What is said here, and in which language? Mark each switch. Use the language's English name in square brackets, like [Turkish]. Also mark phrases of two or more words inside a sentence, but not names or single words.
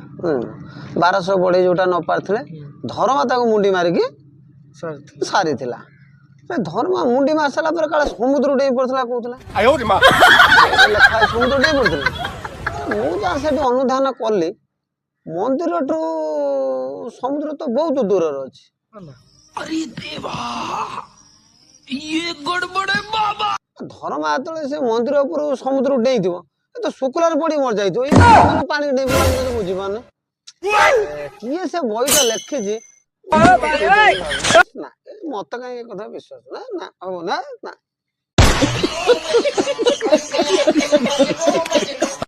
[Odia] 1200 ବଢ଼େଇ ଯୋଉଟା ନ ପାରିଥିଲେ, ଧର୍ମା ତାକୁ ମୁଣ୍ଡି ମାରିକି ସାରିଥିଲା। ଧର୍ମା ମୁଣ୍ଡି ମାରି ସାରିଲା ପରେ କାଳେ ସମୁଦ୍ର ଡେଇଁ ପଡିଥିଲା କହୁଥିଲା। ଲେଖା ସମୁଦ୍ର ଡେଇଁ ପଡିଥିଲା। ମୁଁ ଯାହା ସେଠି ଅନୁଧ୍ୟାନ କଲି, ମନ୍ଦିରଠୁ ସମୁଦ୍ର ତ ବହୁତ ଦୂରରେ ଅଛି। [Hindi] अरे देवा, ये गड़बड़ है बाबा। [Odia] ଧର୍ମା ଯେତେବେଳେ ସେ ମନ୍ଦିର ଉପରୁ ସମୁଦ୍ରକୁ ଡେଇଁଥିବ, ଏ ତ ଶୁକୁଲାରେ ପଡି ମରିଯାଇଥିବ। ପାଣି ଡେଇଁ ପଡିଲା, ମୁଁ ବୁଝିପାରୁନି କିଏ ସେ ବହିଟା ଲେଖିଛି। ନା ମତେ କାହିଁ ଏ କଥା ବିଶ୍ୱାସ ନା ହବ ନା।